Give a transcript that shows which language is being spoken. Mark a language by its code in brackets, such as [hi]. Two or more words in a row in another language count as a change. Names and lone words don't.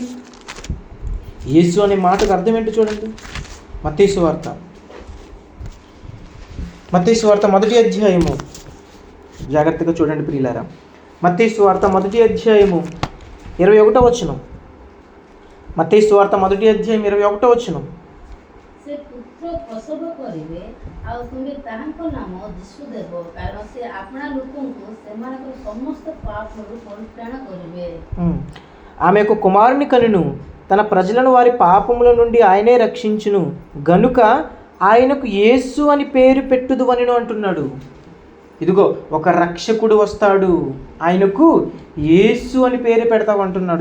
[te] యేసు అనే మాటకు అర్థం ఏంటో చూడండి. మత్తయి సువార్త 1వ అధ్యాయము, జాగ్రత్తగా చూడండి ప్రియులారా. మత్తయి సువార్త 1వ అధ్యాయము 21వ వచనం. మత్తయి సువార్త 1వ అధ్యాయం 21వ వచనం. [or] ସେ ପୁତ୍ର ପ୍ରସବ କରିବେ ଆଉ ତୁମେ ତାହାଙ୍କ ନାମ ଯୀଶୁ ଦେବ, କାରଣ ସେ ଆପଣା ଲୋକଙ୍କୁ ସେମାନଙ୍କର ସମସ୍ତ ପାପରୁ ପରିତ୍ରାଣ କରିବେ. [te] ఆమె ఒక కుమారుని కనును, తన ప్రజలను వారి పాపముల నుండి ఆయనే రక్షించును గనుక ఆయనకు యేసు అని పేరు పెట్టుదు అని అంటున్నాడు. ఇదిగో ఒక రక్షకుడు వస్తాడు, ఆయనకు యేసు అని పేరు పెడతావు అంటున్నాడు.